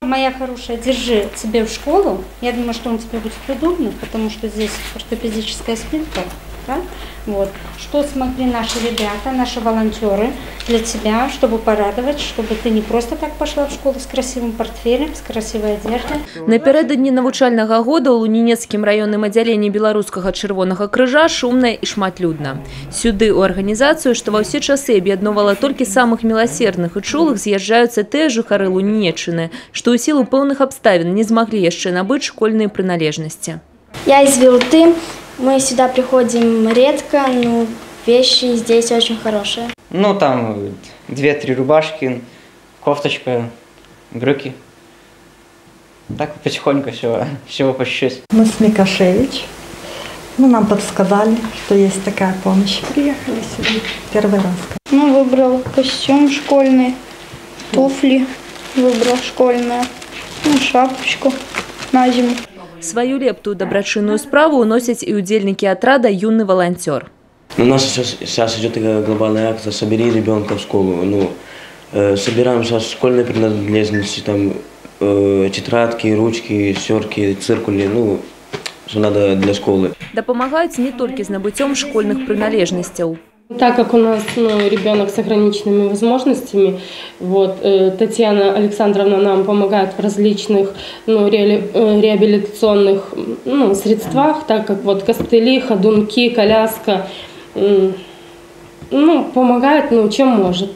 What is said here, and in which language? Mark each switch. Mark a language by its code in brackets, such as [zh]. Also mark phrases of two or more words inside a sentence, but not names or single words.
[ru] моя хорошая, держи тебе в школу. Я думаю, что он тебе будет удобно, потому что здесь ортопедическая спинка. Да? Вот. Что смогли наши ребята, наши волонтеры для тебя, чтобы порадовать, чтобы ты не просто так пошла в школу с красивым портфелем, с красивой одеждой. [be] Напярэдадні навучальнага года ў Лунінецкім раённым аддзяленні Беларускага чырвонага крыжа шумна і шматлюдна. Сюды ў арганізацыю, што ва ўсе часы аб'ядноўвала толькі самых міласердных і чулых, з'язджаюцца тыя жыхары Лунінеччыны, што ў сілу пэўных абставін не змаглі яшчэ набыць школьныя прыналежнасці. [ru] Я из Вилты. Мы сюда приходим редко, но вещи здесь очень хорошие. Ну, там 2-3 рубашки, кофточка, брюки. Так потихоньку всего по чуть-чуть. Мы с Микашевич. Нам подсказали, что есть такая помощь. Приехали сюда первый раз. Выбрал костюм школьный, туфли выбрал школьные, шапочку на зиму. [be] Свою лепту ў дабрачынную справу уносяць і ўдзельнікі атрада «Юный волонтер». [ru] У нас сейчас идет глобальная акция «Собери ребенка в школу». Собираем сейчас школьные принадлежности, там тетрадки, ручки, сёрки, циркули, что надо для школы. [be] Дапамагаюць не толькі з набыццём школьных прыналежнасцяў. [ru] Так как у нас ребенок с ограниченными возможностями, Татьяна Александровна нам помогает в различных реабилитационных средствах, так как костыли, ходунки, коляска, помогает, чем может.